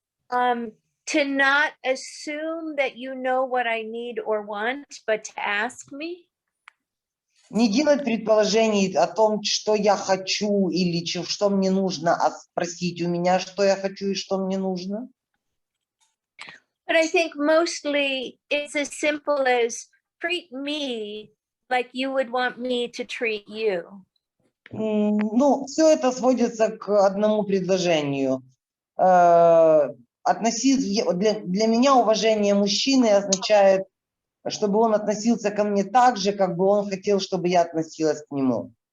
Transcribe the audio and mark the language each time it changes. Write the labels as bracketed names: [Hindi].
[English] To not assume that you know what I need or want, but to ask me. [Russian] Не делать предположений о том, что я хочу или что мне нужно, а спросить у меня, что я хочу и что мне нужно. [English] But I think mostly it's as simple as treat me like you would want me to treat you. [Russian] Ну, все это сводится к одному предложению. Для меня уважение мужчины означает, чтобы он относился ко мне так же, как бы он хотел, чтобы я относилась к нему.